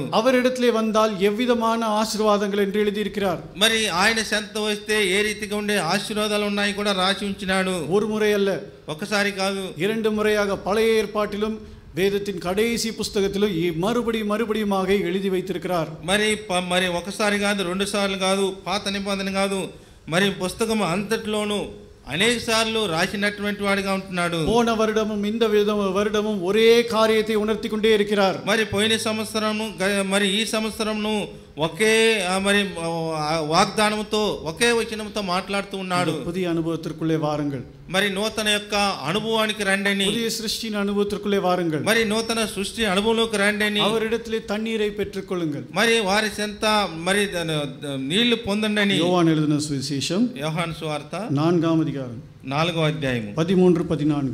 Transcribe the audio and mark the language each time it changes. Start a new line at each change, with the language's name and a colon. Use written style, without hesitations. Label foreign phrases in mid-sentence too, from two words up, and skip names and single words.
Tamil: அவரிடத்திலே வந்தால் எவ்விதமான ஆசீர்வாதங்கள் என்று எழுதியிருக்கிறார்.
Telugu: మరి ఆయన చెంత వస్తే ఏ రీతిగా ఉండే ఆశీర్వాదాలు ఉన్నాయి కూడా రాసి ఉంచినాడు.
Tamil: ஒரு முறை அல்ல,
Telugu: ఒకసారి కాదు,
Tamil: 2 முறையாக பழைய ஏற்பாட்டிலும் வேதத்தின் கடைசி புஸ்தகத்திலும் மறுபடியுமாக எழுதி வைத்திருக்கிறார்.
Telugu: మరి ఒకసారి కాదు, 2 సార్లు కాదు, పాత నిబంధన కాదు, మరి పుస్తకం అంతట్లోనూ అనేక సార్లు రాసినటువంటి వాడిగా ఉంటున్నాడు.
Tamil: போன வருடமும் இந்த வருடமும் ஒரே காரியத்தை உணர்த்தி கொண்டே இருக்கிறார்.
Telugu: మరి పోయిన సంవత్సరము మరి ఈ సంవత్సరంను ఒకే మరి వాగ్దానముతో ఒకే వచనంతో మాట్లాడుతూ ఉన్నాడు.
Tamil: புதிய அனுபவத்திற்குள்ளே வாருங்கள்.
Telugu: మరి నూతన యొక్క అనుభవానికి రండి.
Tamil: புதிய சிருஷ்டியின் அனுபவத்திற்குள்ளே வாருங்கள்.
Telugu: మరి నూతన సృష్టి అనుభవంలోకి రండి.
Tamil: அவரிடத்திலே தண்ணீரை பெற்றுக்கொள்ளுங்கள்.
Telugu: మరి వారి చెంత మరి నీళ్లు పొందండి.
Tamil: யோவான் எழுதின சுவிசேஷம்
Telugu: యోహాను సువార్త
Tamil: 4వ அதிகாரம்
Telugu: 4వ అధ్యాయము 13-14.